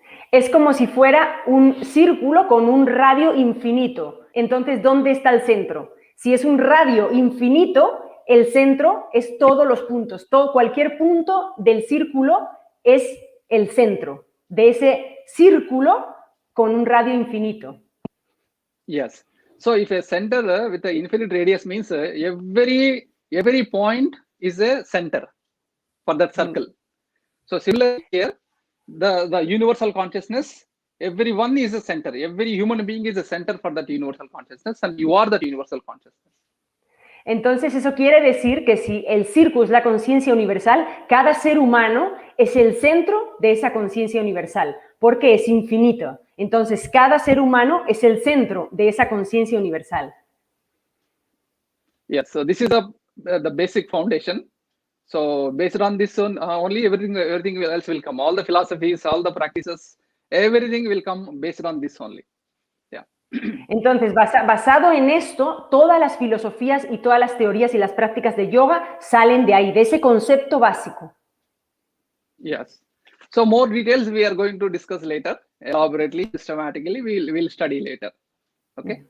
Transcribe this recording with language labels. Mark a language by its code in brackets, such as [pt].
[es] Es como si fuera un círculo con un radio infinito. Entonces, ¿dónde está el centro? Si es un radio infinito, el centro es todos los puntos. Cualquier punto del círculo es el centro de ese círculo con un radio infinito. [en] Yes. So if a center with an infinite radius means every point is a center for that circle. So similarly here, the universal consciousness, everyone is a center. Every human being is a center for that universal consciousness, and you are that universal consciousness. [es] Entonces eso quiere decir que si el círculo es la conciencia universal, cada ser humano es el centro de esa conciencia universal, porque es infinito. Entonces cada ser humano es el centro de esa conciencia universal. [en] Yes, so this is the basic foundation. So based on this only everything else will come. All the philosophies, all the practices, everything will come based on this only. Yeah. [es] Entonces, basado en esto, todas las filosofías y todas las teorías y las prácticas de yoga salen de ahí, de ese concepto básico. [en] Yes. So more details we are going to discuss later, elaborately, systematically, we'll study later. Okay.